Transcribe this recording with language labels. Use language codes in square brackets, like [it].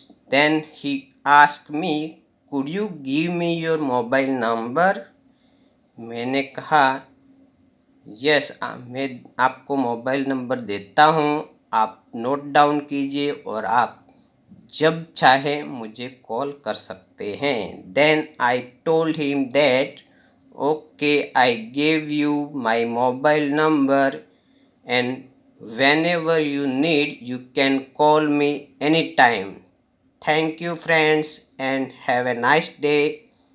[en] Then he asked me, could you give me your mobile number? [hi] मैंने कहा, yes, मैं आपको मोबाइल नंबर देता हूँ, आप नोट डाउन कीजिए और आप जब चाहे मुझे कॉल कर सकते हैं। [en] Then I told him that, okay, I gave you my mobile number and whenever you need, you can call me anytime. Thank you, friends, and have a nice day.